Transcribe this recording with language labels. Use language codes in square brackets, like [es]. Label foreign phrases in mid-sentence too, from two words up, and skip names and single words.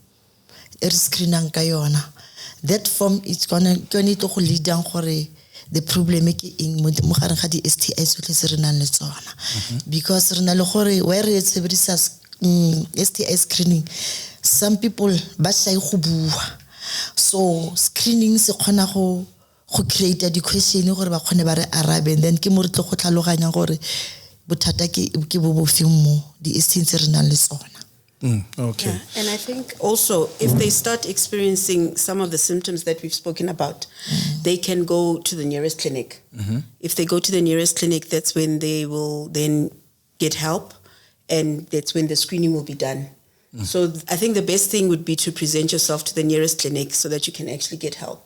[en] That form is going to lead down the problem in the STIs because STI screening, some people so screening [tn] se khona go [en] create education [tn] gore ba khone ba re arabe, and then ke mo re tlo go tlhaloganya gore bothata ke bo bofeng mo di STIs re nang le tsona. [en] Okay. Yeah. And I think also if they start experiencing some of the symptoms that we've spoken about, they can go to the nearest clinic. If they go to the nearest clinic, that's when they will then get help, and that's when the screening will be done. So I think the best thing would be to present yourself to the nearest clinic so that you can actually get help.